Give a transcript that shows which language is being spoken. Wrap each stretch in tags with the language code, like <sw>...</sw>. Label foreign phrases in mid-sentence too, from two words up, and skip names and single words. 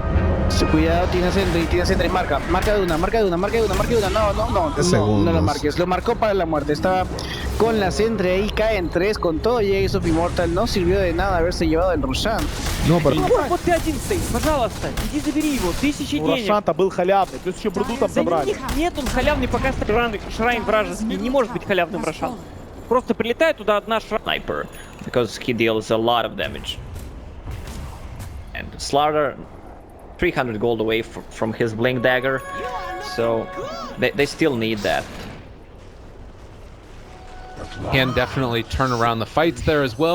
<es>Cuidado, tiene sentry, marca de una, no lo marques, lo marcó para la muerte, estaba con la sentry ahí, cae en 3 con todo, y Ace of Immortal no sirvió de nada haberse llevado el Roshan.</es> <ru>Ну, вот ты один стоишь, пожалуйста, иди забери его, 1000 денег. Рашан-то был халявный, плюс еще бруду там забрали. Нет, он халявный, пока шрайн вражеский, не может быть халявным Рашан. Просто прилетает туда одна</ru> <en>sniper, because he deals a lot of damage. And Slaughter, 300 gold away from his blink dagger, so they still need that. Can definitely turn around the fights there as well.</en>